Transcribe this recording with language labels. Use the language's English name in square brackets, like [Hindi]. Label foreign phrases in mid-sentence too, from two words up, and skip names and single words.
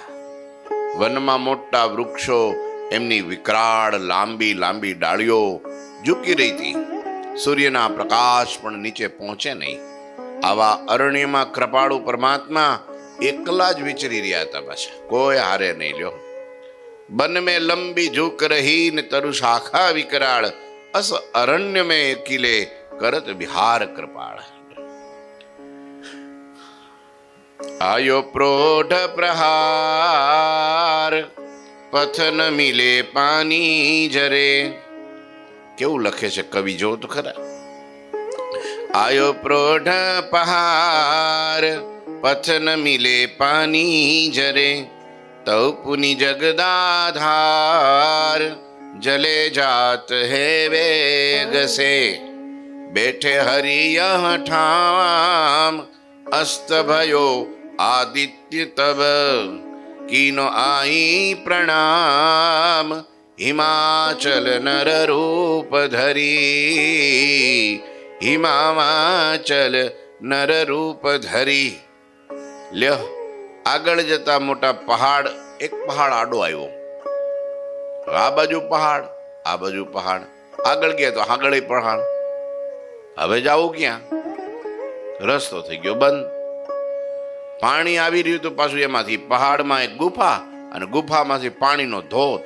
[Gujarati] વનમાં મોટા વૃક્ષો, એમની વિકરાળ લાંબી લાંબી ડાળીઓ ઝૂકી રહી હતી. સૂર્યના પ્રકાશ પણ નીચે પહોંચે નહીં. આવા અરણ્યમાં કૃપાળુ પરમાત્મા એકલા જ વિચરી રહ્યા હતા. પાછા કોઈ હારે નહીં લ્યો. [Hindi] બન में लंबी झुक रही न तरु शाखा विकराल, अस अरण्य में किले करत विहार कृपाल. आयो प्रोढ़ प्रहार, पथ न मिले पानी जरे. [Gujarati] કેવું લખે છે કવિ, જો તો ખરા. [Hindi] आयो प्रोढ पहार, पथ न मिले पानी जरे. तौ पुनि जगदाधार, जले जात है वेग से. बैठे हरि यह ठाम, अस्त भयो आदित्य तब. कीनो आई प्रणाम, हिमाचल नर रूप धरी. हिमाचल नर रूप धरी. [Gujarati] લ્યો, આગળ જતા મોટા પહાડ, એક પહાડ આડો આવ્યો. આ બાજુ પહાડ, આ બાજુ પહાડ. આગળ ગયા તો આગળ પહાડ. હવે જાવું ક્યાં? રસ્તો થઈ ગયો બંધ. પાણી આવી રહ્યું તો પાછું એમાંથી પહાડમાં એક ગુફા, અને ગુફામાંથી પાણીનો ધોધ.